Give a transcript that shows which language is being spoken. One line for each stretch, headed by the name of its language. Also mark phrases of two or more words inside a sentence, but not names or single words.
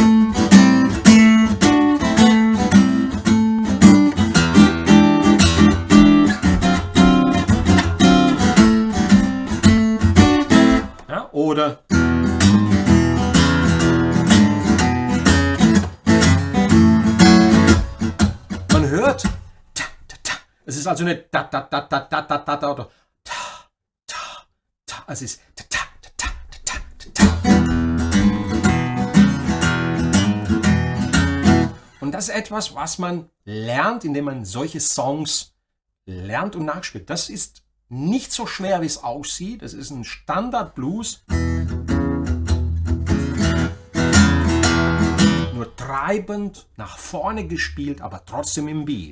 German: Ja, oder... Man hört... Es ist also nicht da da da da da da da da oder ta ta ta. Es ist ta ta ta ta ta ta. Und das ist etwas, was man lernt, indem man solche Songs lernt und nachspielt. Das ist nicht so schwer, wie es aussieht. Das ist ein Standard-Blues. Nur treibend nach vorne gespielt, aber trotzdem im Beat.